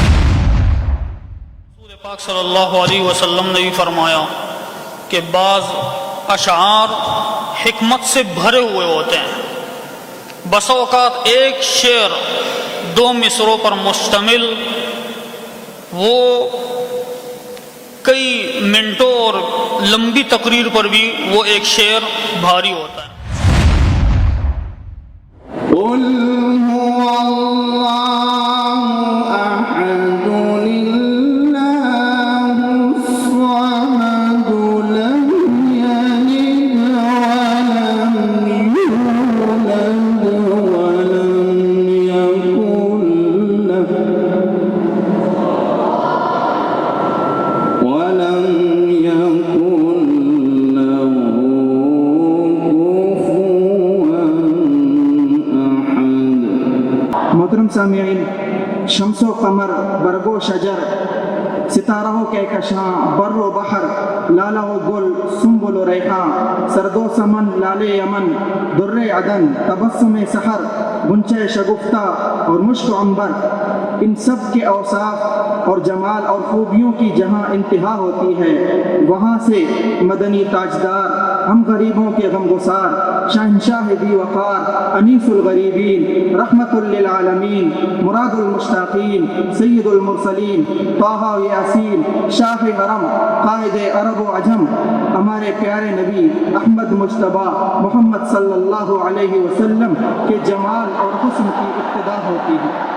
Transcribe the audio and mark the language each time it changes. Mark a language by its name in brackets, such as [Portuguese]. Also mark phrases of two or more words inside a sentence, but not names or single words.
[Urdu] رسول پاک [Arabic] صلی اللہ علیہ وسلم [Urdu] نے بھی فرمایا کہ بعض اشعار حکمت سے بھرے ہوئے ہوتے ہیں، بس اوقات ایک شعر 2 مصروں پر مشتمل وہ کئی منٹوں اور لمبی تقریر پر بھی وہ ایک شعر بھاری ہوتا ہے۔ [Arabic] قل هو الله أحد الله الصمد لم يلد ولم يولد ولم يكن له [Urdu] محترم سامعین، شمس و قمر، برگ و شجر، ستاروں کے کشاں، بر و بحر، لالہ و گل، سنبل و ریحاں، سرد و سمن، لال یمن، در عدن، تبسم سحر، غنچہ شگفتہ اور مشک و عنبر، ان سب کے اوصاف اور جمال اور خوبیوں کی جہاں انتہا ہوتی ہے، وہاں سے مدنی تاجدار، ہم غریبوں کے غمگسار، شہنشاہ بی وقار، [Arabic] انیس الغریبین، رحمت للعالمین، مراد المشتاقین، سید المرسلین، [Urdu] طٰہٰ و یاسین، شاہ حرم، قائد عرب و عجم، ہمارے پیارے نبی احمد مجتبیٰ محمد [Arabic] صلی اللہ علیہ وسلم [Urdu] کے جمال اور حسن کی ابتدا ہوتی ہے۔